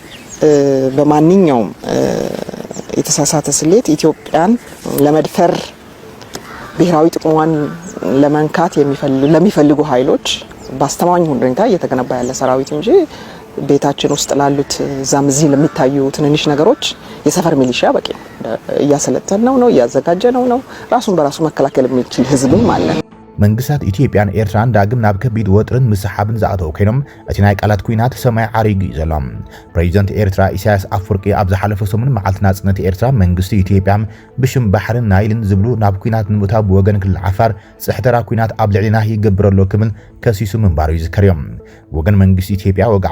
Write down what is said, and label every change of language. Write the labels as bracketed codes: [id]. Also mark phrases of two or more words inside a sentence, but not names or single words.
[am] በማንኛውም የተሳሳተ ስሌት ኢትዮጵያን ለመድፈር ብሔራዊ ጥቅሟን ለመንካት ለሚፈልጉ ኃይሎች ባስተማኝ ሁኔታ እየተገነባ ያለ ሰራዊት እንጂ ቤታችን ውስጥ ላሉት ዛምዚ ለሚታዩ ትንንሽ ነገሮች የሰፈር ሚሊሻ በቂ እያሰለጠነው ነው እያዘጋጀነው ነው ራሱን በራሱ መከላከል የሚችል ህዝብም አለ [ti] መንግስታት ኢትዮጵያን ኤርትራን ዳግም ናብ ከቢድ ወጥርን ምስሓብን ዝኣተው ኮይኖም እቲ ናይ ቃላት ኩናት ሰማይ ዓሪጉ ይዘሎም ፕሬዚደንት ኤርትራ ኢሳያስ አፈወርቂ ኣብ ዝሓለፈ ሰሙን መዓልቲ ናጽነት ኤርትራ መንግስቲ ኢትዮጵያ ብሽም ባሕርን ናይልን ዝብሉ ናብ ኩናት ንምእታው ብወገን ክልል ዓፋር ጽሕተራ ኩናት ኣብ ልዕሊና ይገብረሎ ክብል ከሲሱ ምንባሩ ይዝከር እዮም ወገን መንግስቲ ኢትዮጵያ ወግዓዊ